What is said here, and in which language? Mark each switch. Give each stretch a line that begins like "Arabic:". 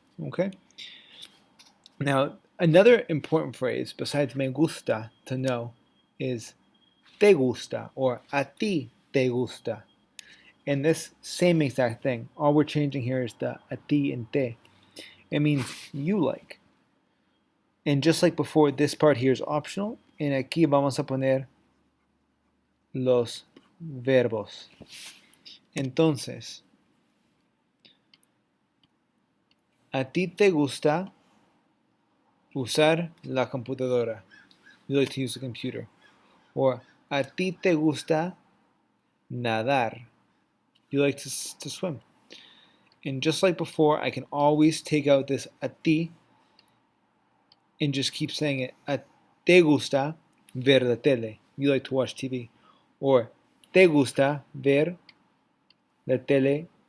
English: Okay? Now, another important phrase, besides me gusta, to know, is
Spanish: te gusta,
English: or
Spanish: a ti te gusta.
English: And this same exact thing, all we're changing here is the a ti and te. It means you like. And just like before, this part here is optional.
Spanish: And aquí vamos a poner los verbos. Entonces, a ti te gusta usar la computadora.
English: You like to use the computer. Or
Spanish: a ti te gusta nadar.
English: You like to swim. And just like before, I can always take out this a ti and just keep saying it.
Spanish: A te gusta ver la tele.
English: You like to watch TV.
Spanish: Or te gusta ver la televisión.